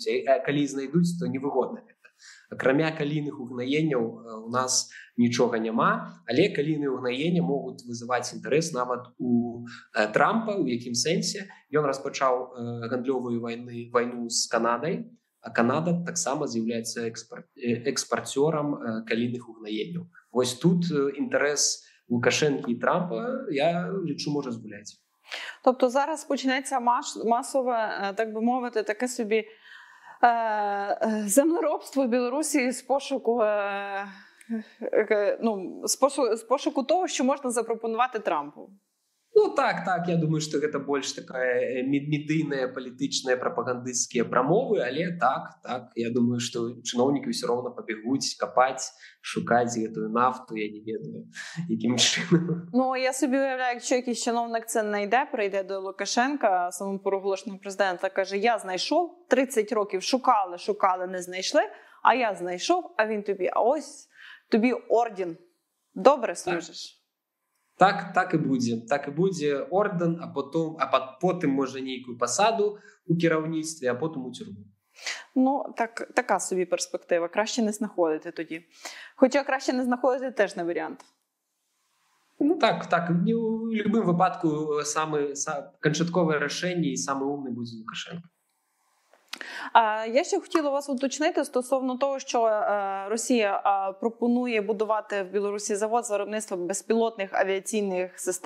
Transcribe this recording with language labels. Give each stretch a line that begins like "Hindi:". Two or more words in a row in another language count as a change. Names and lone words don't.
Belarusian: А калі знайдуць, то невыгодна гэта. Акрамя калійных угнаенняў у нас нічога няма, але калійныя угнаенні могуць вызываць інтарэс нават у Трампа, у якім сэнсе. Ён распачаў гандлёвую вайну з Канадай, а Канада таксама з'яўляецца экспарцёрам калійных угнаенняў. Вось тут інтарэс Лукашенкі і Трампа, я лічу, можа згуляць.
Ukrainian: Тобто зараз почнеться масове, так би мовити, таке собі землеробство в Білорусі з пошуку того, що можна запропонувати Трампу.
Belarusian: Так, я думаю, што гэта больш такая медыйная, палітычная, прапагандысцкія прамовы, але так, я думаю, што чыноўнікі ўсё роўна пабегуць, капаць, шукаць гэтую нафту, я не ведаю, якім чынам.
Ukrainian: Я собі уявляю, якщо якийсь чиновник це знайде, прийде до Лукашенка, самопроголошеного президента, каже, я знайшов, 30 років шукали, не знайшли, а я знайшов, а він тобі, а ось тобі орден, добре служиш.
Belarusian: Так і будзе орден, а потым можа нейкую пасаду у кіраўніцтве, а потым у тюрму.
Ukrainian: Така собі перспектива. Краще не знаходити тоді. Хоча краще не знаходити теж не варіант. Так. У любым випадку канчаткове рішення і саме умний буде Лукашенко. Я ще хотіла вас уточнити стосовно того, що Росія пропонує будувати в Білорусі завод з виробництва безпілотних авіаційних систем.